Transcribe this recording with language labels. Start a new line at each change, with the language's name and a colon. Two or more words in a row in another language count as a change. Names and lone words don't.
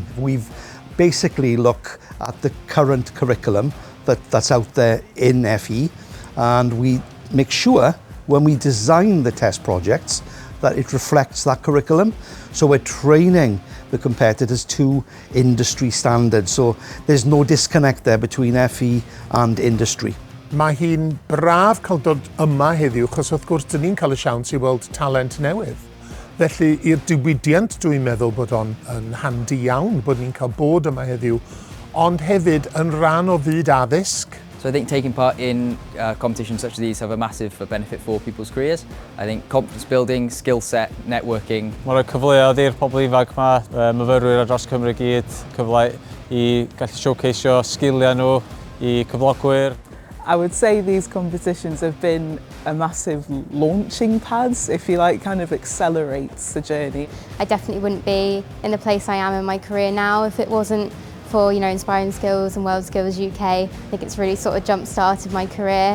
English: We've basically looked at the current curriculum that's out there in FE, and we make sure when we design the test projects that it reflects that curriculum. So we're training the competitors to industry standards. So there's no disconnect there between FE and industry.
Welsh: Mae hi'n braf cael dod yma heddiw, achos wrth gwrs dyn ni'n cael y siawns i weld talent newydd. Felly i'r diwydiant dwi'n meddwl bod o'n handi iawn bod ni'n cael bod yma heddiw, ond hefyd yn rhan o fyd addysg.
English: So I think taking part in competitions such as these have a massive benefit for people's careers. I think confidence building, skill set, networking.
Welsh: Mae'n rhoi cyfleoedd i'r pobl ifanc yma, myfyrwyr ar dros Cymru gyd, cyfle i gallu showcaseio sgiliau nhw i cyflogwyr.
English: I would say these competitions have been a massive launching pads, if you like, kind of accelerates the journey. I definitely wouldn't be in the place I am in my career now if it wasn't for, Inspiring Skills and World Skills UK. I think it's really sort of jump-started my career.